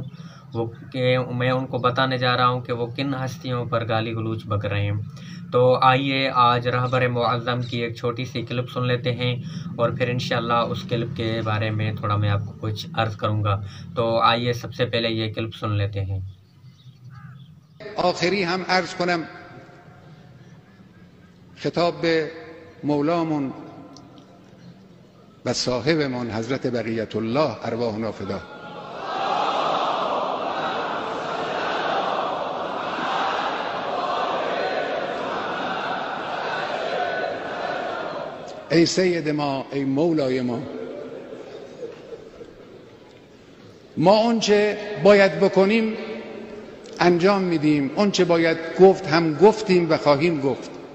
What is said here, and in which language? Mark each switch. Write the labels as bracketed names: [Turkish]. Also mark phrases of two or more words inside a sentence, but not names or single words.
[Hindi] मैं उनको बताने जा रहा हूँ कि वो किन हस्तियों पर गाली गलौज बक रहे हैं। तो आइए आज रहबर मुअज़्ज़म की एक छोटी सी क्लिप सुन लेते हैं और फिर इंशाअल्लाह उस क्लिप के बारे में थोड़ा मैं आपको कुछ अर्ज़ करूँगा। तो आइए सबसे पहले ये क्लिप सुन लेते हैं। [Persian] آخری هم عرض کنم خطاب به مولامون و صاحبمون حضرت بقیت الله ارواحنا فدا. ای سید ما، ای مولای ما اونچه باید بکنیم انجام میدیم، اونچه باید گفت هم گفتیم و خواهیم گفت.